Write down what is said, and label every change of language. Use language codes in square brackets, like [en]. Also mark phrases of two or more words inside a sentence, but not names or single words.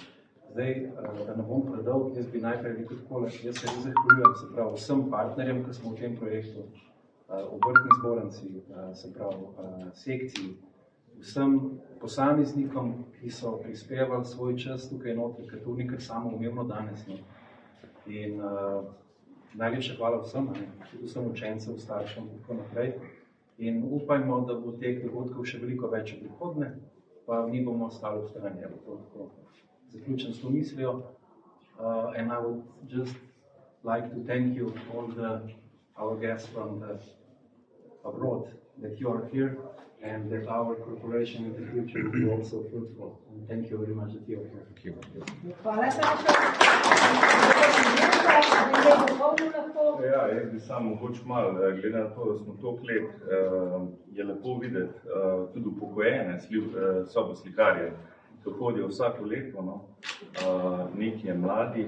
[sl] Zdaj, da ne bom predolg, jaz bi najprej rekel takole, jaz se res zahvaljujem, se pravi, vsem partnerjem, ki smo v tem projektu, Obrtni zbornici, se pravi, sekciji, vsem posameznikom, ki so prispevali svoj čas tukaj notri, ker to ni kar samoumevno danes. In najlepša hvala vsem, tudi vsem učencem, staršem in tako naprej. In upajmo, da bo teh dogodkov še veliko več v prihodnje, pa mi bomo ostali v strani. Zaključen s to mislijo. [en] And I would just like to thank you all our guests from abroad that you are here and that our cooperation in the future will be also fruitful. And thank you very much that you are here. Thank you. [sl] Hvala, Saša. Ja, jaz bi samo mogoče malo, glede na to, da smo toliko let, je lepo videti tudi upokojene soboslikarje, ki hodijo vsako leto, nekaj mladih.